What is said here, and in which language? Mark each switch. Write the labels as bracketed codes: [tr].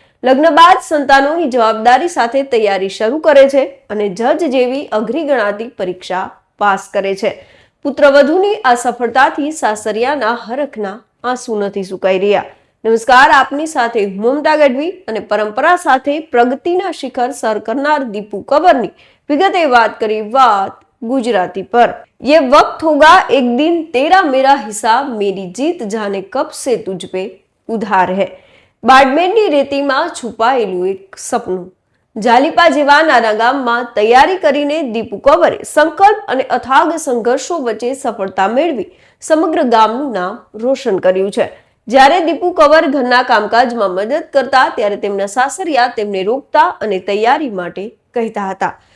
[gu] લગ્ન બાદ સંતાનોની જવાબદારી સાથે તૈયારી શરૂ કરે છે અને જજ જેવી અઘરી ગણાતી પરીક્ષા પાસ કરે છે. પુત્રવધુની આ સફળતાથી સાસરિયાના હરખના આંસુ નથી સુકાઈ રહ્યા. નમસ્કાર, આપની સાથે મમતા ગઢવી અને પરંપરા સાથે પ્રગતિના શિખર સર કરનાર દીપુ કંવરની વિગતે વાત કરી વાત गुजराती पर। [hi] ये वक्त होगा एक दिन तेरा मेरा हिसाब, मेरी जीत जाने कब से तुझ पे उधार है। [gu] બાડમેરની રેતીમાં છુપાયેલું એક સપનું. જાલિપા જેવા નાના ગામમાં તૈયારી કરીને દીપુ કંવરે સંકલ્પ અને અથાગ સંઘર્ષો વચ્ચે સફળતા મેળવી સમગ્ર ગામનું નામ રોશન કર્યું છે. જ્યારે દીપુ કંવર ઘરના કામકાજમાં મદદ કરતા ત્યારે તેમના સાસરિયા તેમને રોકતા અને તૈયારી માટે કહેતા હતા.